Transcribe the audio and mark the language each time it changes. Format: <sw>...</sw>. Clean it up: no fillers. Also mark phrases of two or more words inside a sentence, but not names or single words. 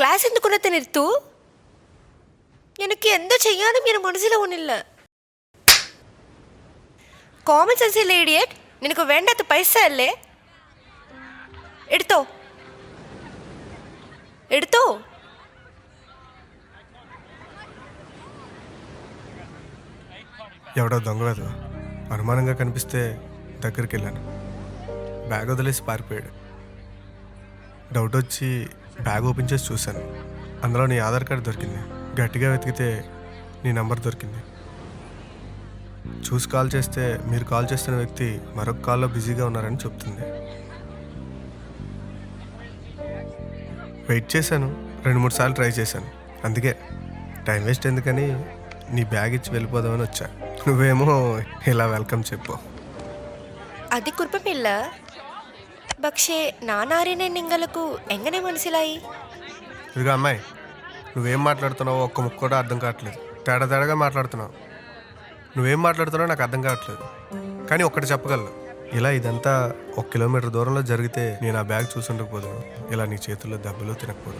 <ml>ക്ലാസ് എന്തുകൊണ്ടത്തെ നിർത്തു എനിക്ക് എന്തോ ചെയ്യാനും ഇങ്ങനെ മനസ്സിലാവുന്നില്ല</ml> <en>common sense</en> <ml>ഇല്ലേ ഇഡിയറ്റ് നിനക്ക് വേണ്ടാത്ത പൈസ അല്ലേ എടുത്തോ എടുത്തോ</ml> <te>ఎవడో దొంగ వెధవ అనుమానంగా కనిపిస్తే దగ్గరికి వెళ్ళాను. బ్యాగ్ వదిలేసి పారిపోయాడు. డౌట్ వచ్చి</te> <en>bag open</en> <te>చేసి చూశాను. అందులో నీ ఆధార్ కార్డు దొరికింది. గట్టిగా వెతికితే నీ నంబర్ దొరికింది. చూసి కాల్ చేస్తే మీరు కాల్ చేస్తున్న వ్యక్తి మరొక కాల్లో బిజీగా ఉన్నారని చెప్తుంది. వెయిట్ చేశాను. 2-3 సార్లు ట్రై చేశాను. అందుకే</te> <en>time waste</en> <te>ఎందుకని నీ బ్యాగ్ ఇచ్చి వెళ్ళిపోదామని వచ్చా. నువ్వేమో ఇలా వెల్కమ్ చెప్పు.</te> <ml>അത് കുഴപ്പമില്ല പക്ഷേ നാനാരിനെ നിങ്ങൾക്ക് എങ്ങനെ മനസ്സിലായി</ml> <te>ఇదిగో అమ్మాయి, నువ్వేం మాట్లాడుతున్నావో ఒక్క ముక్క కూడా అర్థం కావట్లేదు. తేడాగా మాట్లాడుతున్నావు. నువ్వేం మాట్లాడుతున్నావో నాకు అర్థం కావట్లేదు. కానీ ఒక్కటి చెప్పగలను, ఇలా ఇదంతా 1 కిలోమీటర్ దూరంలో జరిగితే నేను ఆ బ్యాగ్ చూసుండకపోదును. ఇలా నీ చేతుల్లో దెబ్బలు తినకపోదు.</te>